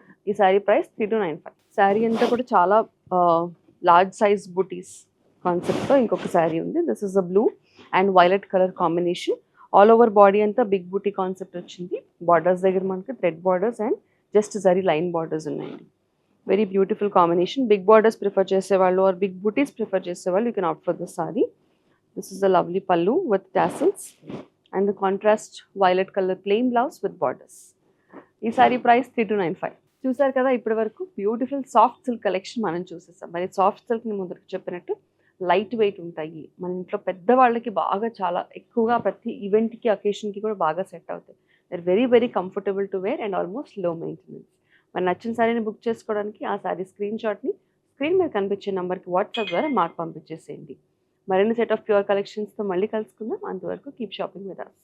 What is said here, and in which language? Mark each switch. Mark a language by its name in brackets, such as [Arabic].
[Telugu] ఈ శారీ ప్రైస్ 3295. శారీ అంతా కూడా చాలా లార్జ్ సైజ్ బూటీస్ కాన్సెప్ట్తో ఇంకొక శారీ ఉంది. [English] This is a blue and violet colour combination. All over body అంతా big booty concept వచ్చింది. [Telugu] బార్డర్స్ దగ్గర మనకి thread borders and just zari line borders ఉన్నాయండి. Very beautiful combination. Big borders prefer చేసేవాళ్ళు ఆర్ బిగ్ బూటీస్ ప్రిఫర్ చేసేవాళ్ళు [English] You can opt for this sari. This is a lovely pallu with tassels and the contrast violet color plain blouse with borders. [Telugu] ఈ sorry price 3295. చూసారు కదా ఇప్పటి వరకు beautiful soft silk collection మనం చూసేసాం. మరి soft సిల్క్ని ముందుకు చెప్పినట్టు లైట్ వెయిట్ ఉంటాయి. మన ఇంట్లో పెద్దవాళ్ళకి బాగా చాలా ఎక్కువగా ప్రతి ఈవెంట్‌కి, అకేషన్‌కి కూడా బాగా సెట్ అవుతాయి. [English] They are very, very comfortable to wear and almost low maintenance. [Telugu] మరి నచ్చిన శారీని బుక్ చేసుకోవడానికి ఆ శారీ స్క్రీన్‌షాట్‌ని స్క్రీన్ మీద కనిపించే నంబర్‌కి వాట్సాప్ ద్వారా మాకు పంపించేసేయండి. మరిన్ని సెట్ ఆఫ్ ప్యూర్ కలెక్షన్స్‌తో మళ్ళీ కలుసుకుందాం. అంతవరకు [English] Keep shopping with us.